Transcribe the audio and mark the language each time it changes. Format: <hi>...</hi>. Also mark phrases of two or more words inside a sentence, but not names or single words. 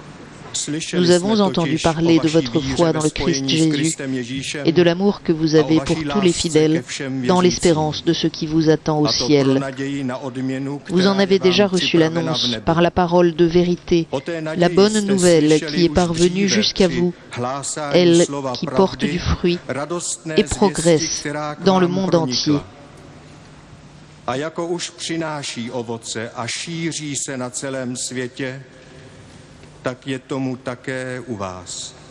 <fr>Nous avons entendu parler de votre foi dans le Christ Jésus et de l'amour que vous avez pour tous les fidèles dans l'espérance de ce qui vous attend au ciel. Vous en avez déjà reçu l'annonce par la parole de vérité, la bonne nouvelle qui est parvenue jusqu'à vous, elle qui porte du fruit et progresse dans le monde entier.</fr> <cs>A jako už přináší ovoce a šíří se na celém světě, tak je tomu také u vás.</cs>